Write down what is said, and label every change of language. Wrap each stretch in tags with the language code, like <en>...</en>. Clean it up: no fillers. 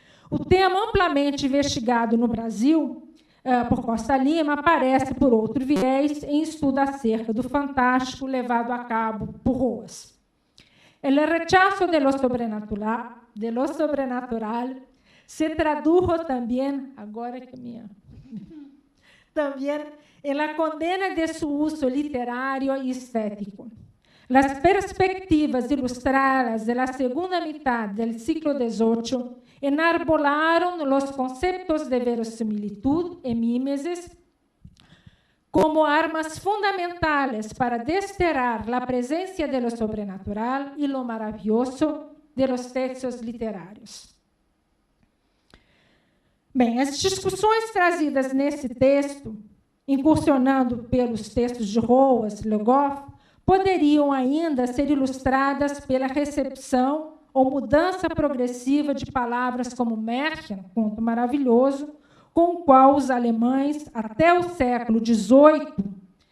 <pt>O tema amplamente investigado no Brasil por Costa Lima aparece por outro viés em estudo acerca do fantástico levado a cabo por Roas.</pt> <es>El rechazo de lo sobrenatural se tradujo também, agora que minha, também en la condena de su uso literario y estético. Las perspectivas ilustradas de la segunda mitad del siglo XVIII enarbolaron los conceptos de verosimilitud y mímesis como armas fundamentales para desterrar la presencia de lo sobrenatural y lo maravilloso de los textos literários.</es> <pt>Bem, as discussões trazidas nesse texto, incursionando pelos textos de Roas, Le Goff, poderiam ainda ser ilustradas pela recepção ou mudança progressiva de palavras como Märchen, conto maravilhoso, com o qual os alemães, até o século XVIII,</pt>